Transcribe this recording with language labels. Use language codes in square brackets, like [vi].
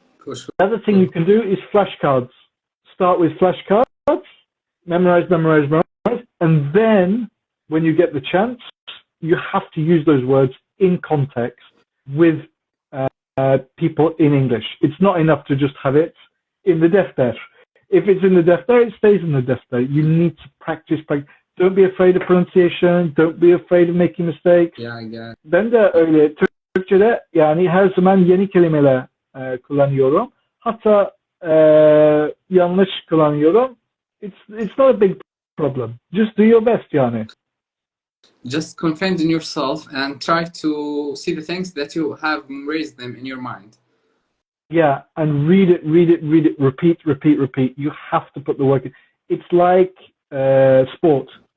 [en] The other thing you can do is flashcards. Start with flashcards, memorize, and then when you get the chance, you have to use those words in context with people in English. It's not enough to just have it in the defter. If it's in the defter, it stays in the defter. You need to practice. Don't be afraid of pronunciation. Don't be afraid of making mistakes. Yeah, I get it. [tr] Ben de öyle Türkçe'de yani her zaman yeni kelimeler kullanıyorum. Hatta yanlış kullanıyorum. [en] It's not a big problem. Just do your best yani. Just confide in yourself and try to see the things that you have raised them in your mind. Yeah, and read it, repeat. You have to put the work in. It's like sport.